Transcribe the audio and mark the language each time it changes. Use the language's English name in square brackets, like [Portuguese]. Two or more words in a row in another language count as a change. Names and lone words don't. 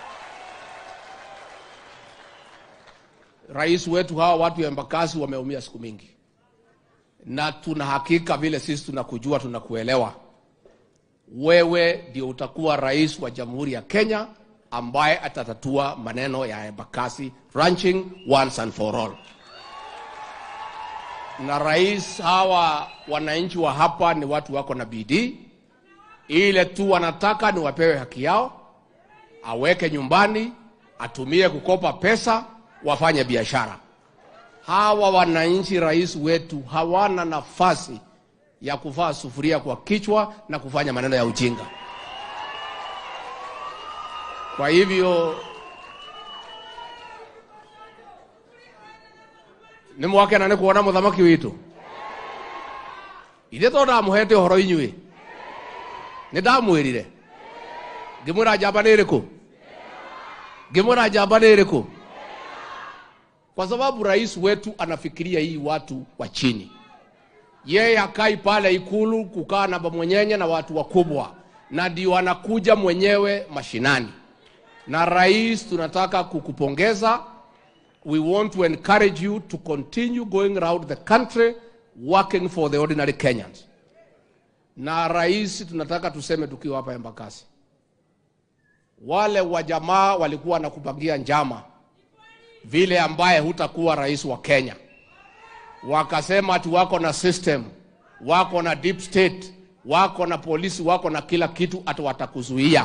[Swahili] Rais wetu, hawa watu ya Embakasi wameumia siku mingi, na tuna hakika vile sisi tunakujua, tunakuelewa. Wewe ndio utakuwa rais wa Jamhuri ya Kenya ambaye atatatua maneno ya Embakasi ranching [English] once and for all. [Swahili] Na rais, hawa wananchi wa hapa ni watu wako na bidii. Ile tu wanataka ni wapewe haki yao, aweke nyumbani, atumie kukopa pesa, wafanye biashara. Hawa wananchi, rais wetu, hawana nafasi ya kuvaa sufuria kwa kichwa na kufanya maneno ya ujinga. Kwa hivyo ni [Kikuyu] mwake na kuona muthamaki witu ithe to ndamuhete horo inyui ni ndamwirire ngimwira njamba ni iriku ngimwira njamba ni iriku [Swahili] kwa sababu rais wetu anafikiria hii watu wa chini. Yeye akai pale Ikulu kukaa na mwenyenye na watu wakubwa, na ndio anakuja mwenyewe mashinani. Na rais, tunataka kukupongeza. [English] We want to encourage you to continue going around the country working for the ordinary Kenyans. [Swahili] Na rais, tunataka tuseme tukiwa hapa Embakasi, wale wa jamaa walikuwa nakupangia njama vile ambaye hutakuwa rais wa Kenya. Wakasema ati wako na system, wako na [English] deep state, [Swahili] wako na polisi, wako na kila kitu, ati watakuzuia.